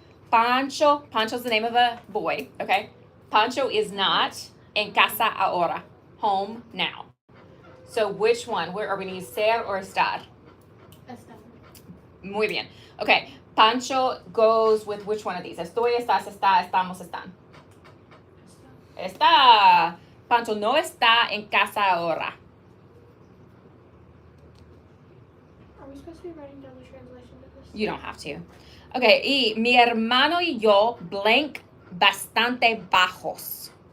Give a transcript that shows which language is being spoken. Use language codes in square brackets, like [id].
[en] Pancho's the name of a boy, okay? Pancho is not en casa ahora, home now. So which one? Where are we going to use ser or estar? [es] Estar. Muy bien. Okay. [en] Pancho goes with which one of these? [es] Estoy, estás, está, estamos, están. Está. Pancho no está en casa ahora. [en] Are we supposed to be writing down the translation of this? You don't have to. [es] Okay, y mi hermano y yo blank bastante bajos.